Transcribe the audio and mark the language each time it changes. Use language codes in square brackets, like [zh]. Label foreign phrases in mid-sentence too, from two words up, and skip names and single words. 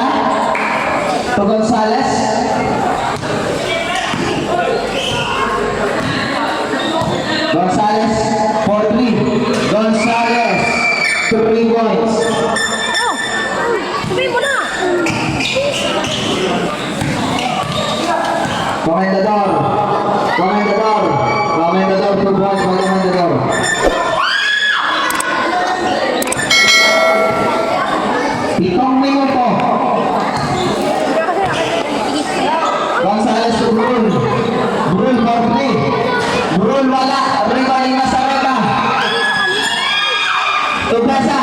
[en] To Gonzales. Gonzales, 4-3. Gonzales, 3 points. [tl] Sabihin mo na. [en] Comendador. Comendador. Comendador, 2 points by Comendador. [tl] Pitong minuto. [en] Gonzales to Brun. Brun, 4-3. Brun, wala. Ribani Nazareta. To Besa.